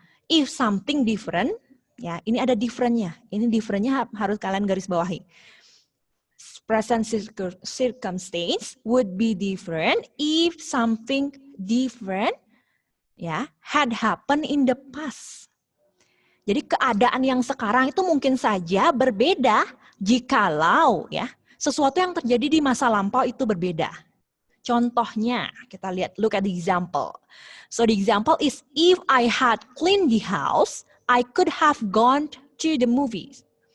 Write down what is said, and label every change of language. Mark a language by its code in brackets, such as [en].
[en] If something different, [id] ya, ini ada different-nya. Ini different-nya harus kalian garis bawahi. [en] present circumstance would be different if something different ya had happened in the past. [id] Jadi keadaan yang sekarang itu mungkin saja berbeda jikalau ya sesuatu yang terjadi di masa lampau itu berbeda. Contohnya, kita lihat, [en] look at the example. So the example is, if I had cleaned the house, I could have gone to the movies.